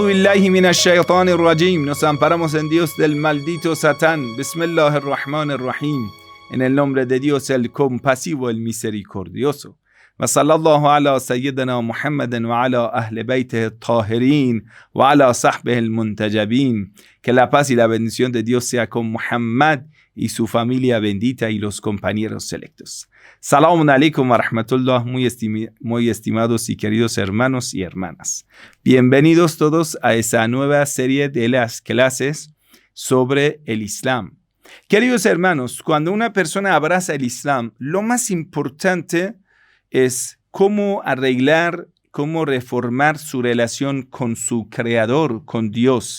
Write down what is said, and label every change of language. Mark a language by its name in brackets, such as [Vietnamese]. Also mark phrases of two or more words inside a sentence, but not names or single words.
[Arabic] بالله من الشيطان الرجيم. [Spanish] Nos amparamos en Dios del maldito Satán. Bismillahirrahmanirrahim. En el nombre de Dios, el compasivo, el misericordioso. [Arabic] وصلى الله على سيدنا محمد وعلى أهل بيته الطاهرين وعلى صحبه المنتجبين. [Spanish] Que la paz y la bendición de Dios sea con Muhammad y su familia bendita y los compañeros selectos. [Arabic] سلام عليكم ورحمة الله, [Spanish] muy estimados y queridos hermanos y hermanas. Bienvenidos todos a esa nueva serie de las clases sobre el Islam. Queridos hermanos, cuando una persona abraza el Islam, lo más importante es cómo arreglar, cómo reformar su relación con su Creador, con Dios.